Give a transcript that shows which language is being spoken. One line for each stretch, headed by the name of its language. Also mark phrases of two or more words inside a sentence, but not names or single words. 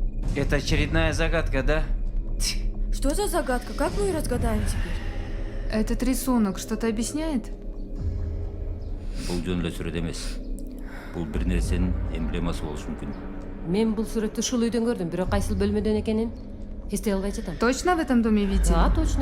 Russian: Это очередная загадка, да? Что за загадка? Как мы ее разгадаем теперь? Этот рисунок что-то объясняет?
Kyrgyz: Бул жөн эле сүрөт эмес. Бул бир нерсенин эмблемасы болушу мүмкүн. Мен бул сүрөттү ушул үйдөн көрдүм, бирок кайсыл бөлмөдөн экенин эстей албай жатам.
Russian: Точно в этом доме видели? Да, точно.